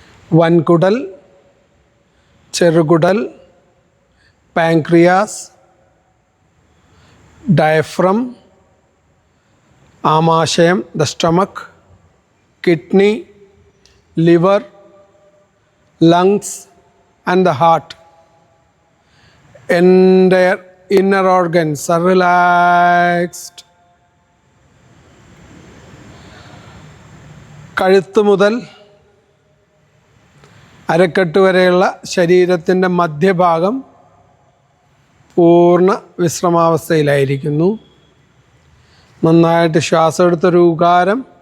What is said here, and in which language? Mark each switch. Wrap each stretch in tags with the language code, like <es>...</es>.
<ml>വൻകുടൽ, ചെറുകുടൽ, pancreas, diaphragm, ആമാശയം,</ml> <en>the stomach,</en> <ml>kidney,</ml> <en>liver, lungs and the heart. Entire inner organs are relaxed.</en> <ml>കഴുത്ത് മുതൽ അരക്കെട്ട് വരെയുള്ള ശരീരത്തിൻ്റെ മധ്യഭാഗം പൂർണ്ണ വിശ്രമാവസ്ഥയിലായിരിക്കുന്നു. നന്നായിട്ട് ശ്വാസം എടുത്തൊരു ഉകാരം.</ml>